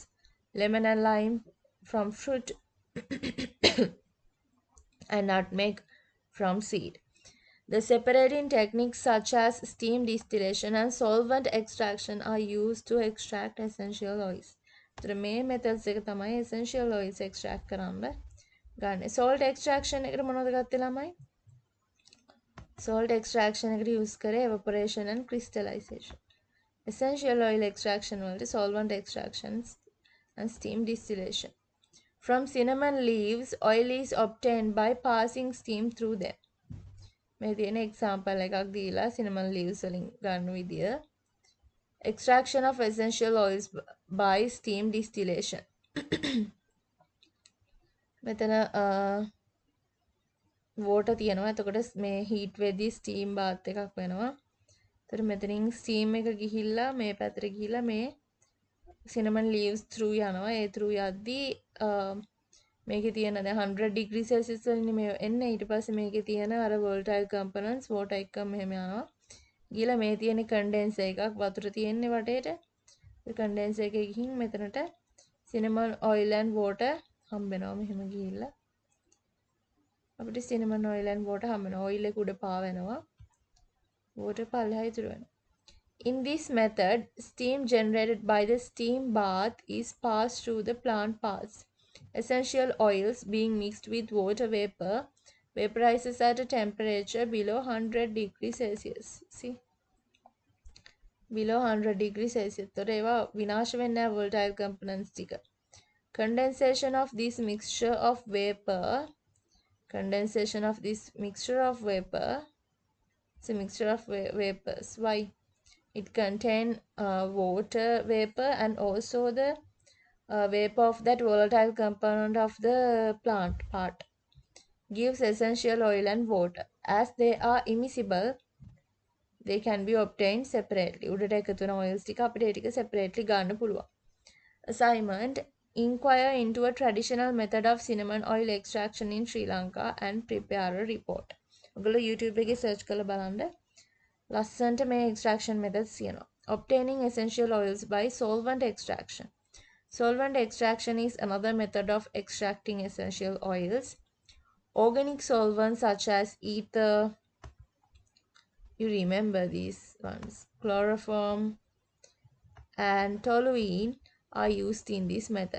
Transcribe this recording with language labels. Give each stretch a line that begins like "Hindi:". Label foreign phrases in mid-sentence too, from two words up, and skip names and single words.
English: Lemon and lime from fruit and nutmeg from seed. The separating techniques such as steam distillation and solvent extraction are used to extract essential oils. The main methods
Sinhala: එක තමයි
English: essential oils extract
Sinhala: කරන්න ගන්න.
English: Salt extraction
Sinhala: එකට මොනවද ගත්තේ ළමයි?
English: Salt extraction එකට use කරේ evaporation and crystallization. Essential oil extraction වලට solvent extractions and steam distillation. From cinnamon leaves, oil is obtained by passing steam through them.
Sinhala: මේ තියෙන example එකක් දීලා
English: cinnamon leaves
Sinhala: වලින් ගන්න විදිය.
English: Extraction of essential oils by steam distillation.
Sinhala: මෙතන water තියෙනවා. එතකොට මේ heat වෙද්දී
English: steam bath
Sinhala: එකක් වෙනවා. එතකොට මෙතනින් steam එක ගිහිල්ලා මේ පැත්තට ගිහිල්ලා මේ
English: cinnamon leaves through
Sinhala: යනවා. ඒ through යද්දී මේකේ තියෙන දැන් 100
English: degree celsius
Sinhala: වලින් මේ එන්නේ ඊට පස්සේ මේකේ තියෙන අර
English: volatile components water
Sinhala: එක්කම මෙහෙම යනවා. ගිහලා මේ තියෙන condenser එකක් වතුර තියෙන්නේ වටේට. ඒ condenser එකේ ගිහින් මෙතනට
English: cinnamon oil and water
Sinhala: හම්බ වෙනවා මෙහෙම ගිහිල්ලා. අපිට
English: cinnamon oil and water
Sinhala: හම්බ වෙනවා. oil එක උඩ පාවෙනවා. water පල්ලෙහා ඉතුරු වෙනවා.
English: In this method, steam generated by the steam bath is passed through the plant parts. Essential oils being mixed with water vapor vaporizes at a temperature below 100 degrees Celsius. See? Below 100 degrees Celsius.
Sinhala: තොර ඒවා විනාශ වෙන්නේ නැහැ
English: volatile components
Sinhala: ටික.
English: Condensation of this mixture of vapor. Condensation of this mixture of vapor. It's a mixture of vapors. Why? It contains water vapor and also the vapor of that volatile component of the plant part. Gives essential oil and water. As they are immiscible, they can be obtained separately.
Sinhala: උඩට එකතු වෙන oils ටික අපිට ඒ ටික separately ගන්න පුළුවන්.
English: Assignment: Inquire into a traditional method of cinnamon oil extraction in Sri Lanka and prepare a report.
Sinhala: ඔයගොල්ලෝ YouTube එකේ search කරලා බලන්න. ලස්සනට මේ
English: extraction methods
Sinhala: තියෙනවා.
English: Obtaining essential oils by solvent extraction. Solvent extraction is another method of extracting essential oils. Organic solvents such as ether, you remember these ones, chloroform and toluene are used in this method.